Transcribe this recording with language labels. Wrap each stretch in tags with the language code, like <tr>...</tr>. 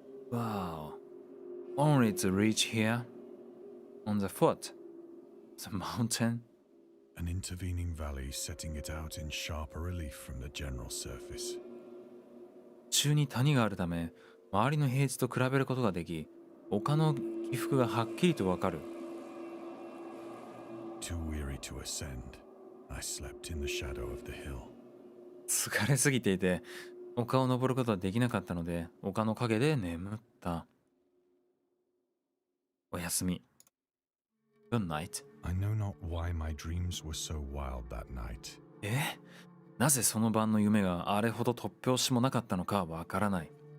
<en>Wow. Only to reach here on the foot. The mountain. An intervening valley setting it out in sharper relief from the general surface.</en> <ja>中に谷があるため、周りの平地と比べることができ、丘の起伏がはっきりとわかる。</ja> <en>Too weary to ascend, I slept in the shadow of the hill.</en> <ja>疲れすぎていて、丘を登ることはできなかったので、丘の陰で眠った。おやすみ。</ja> <en>Good night. I know not why my dreams were so wild that night.</en> <ja>なぜその晩の夢があれほど突拍子もなかったのかわからない。</ja>